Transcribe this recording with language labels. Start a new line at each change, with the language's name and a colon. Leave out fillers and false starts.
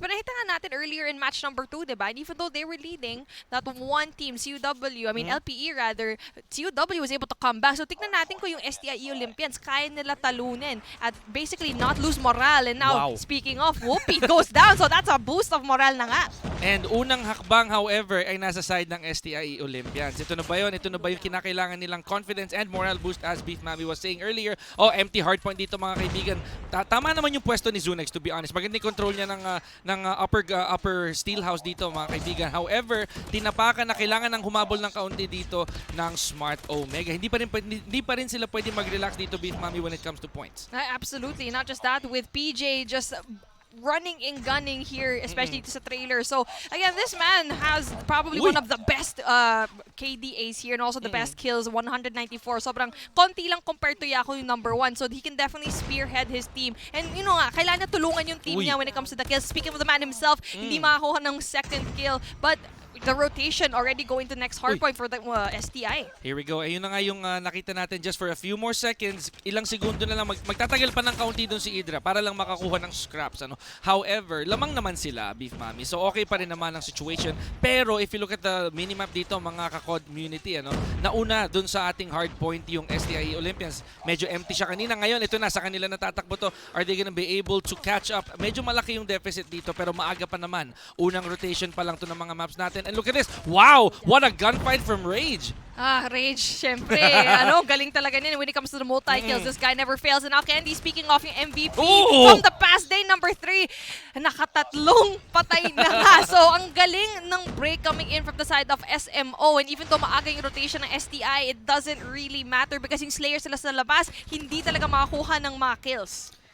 English: But
Filipino: nakita nga natin
English: earlier in match number 2,
Filipino: diba?
English: And even though they were leading, that one team, LPE rather, COW was able to come back. So
Filipino: tignan natin kung yung
English: STIE Olympians
Filipino: kaya nila talunin at
English: basically not lose morale. And now, speaking of, Whoopi goes down. So that's a boost of morale na nga.
Filipino: And unang hakbang, however, ay nasa side ng STIE Olympians. Ito na ba yun? Ito na ba yung kinakailangan nilang
English: confidence and morale boost as Beef Mami was saying earlier?
Filipino: Empty hardpoint dito mga kaibigan. Tama naman yung pwesto ni Zunex,
English: to be honest.
Filipino: Maganda yung control niya ng upper steel house dito mga kaibigan. However, tinapakan na kailangan ng humabol ng kaunti dito ng Smart Omega. Hindi pa rin sila pwede mag-relax dito, Beef Mami,
English: when it comes to points. Absolutely. Not just that, with PJ just running and gunning here, especially
Filipino: sa trailer.
English: So, again, this man has probably one of the best KDAs here and also the best kills, 194.
Filipino: Sobrang konti lang compared to Yako yung number 1.
English: So, he can definitely spearhead his team. And,
Filipino: kailangan niya tulungan yung team niya
English: when it comes to the kills. Speaking of the man himself,
Filipino: hindi makakuha ng second kill.
English: But the rotation already going to next hardpoint for the STI. Here we go.
Filipino: Ayun na nga yung nakita natin
English: just for a few more seconds.
Filipino: Ilang segundo na lang. Magtatagal pa ng kaunti doon si Idra para lang makakuha ng scraps. However, lamang naman sila, Beef Mami. So okay pa rin naman ang situation. Pero
English: if you look at the minimap
Filipino: dito, mga ka-COD community, nauna doon sa ating hardpoint yung STI Olympians. Medyo empty siya kanina. Ngayon, ito na, sa kanila natatakbo to.
English: Are they gonna be able to catch up?
Filipino: Medyo malaki yung deficit dito pero maaga pa naman. Unang rotation pa lang to ng mga maps natin.
English: And look at this. Wow! What a gunfight from Rage.
Filipino: Rage, syempre. Galing talaga niyan
English: when it comes to the multi-kills. This guy never fails. And now, Candy, speaking of yung MVP from the past day, number 3,
Filipino: nakatatlong patay na nga.
English: So,
Filipino: ang galing ng
English: break coming in from the side of SMO. And even though
Filipino: maaga yung rotation ng
English: STI, it doesn't really matter because yung Slayer
Filipino: sila sa labas, hindi talaga makakuha ng mga kills.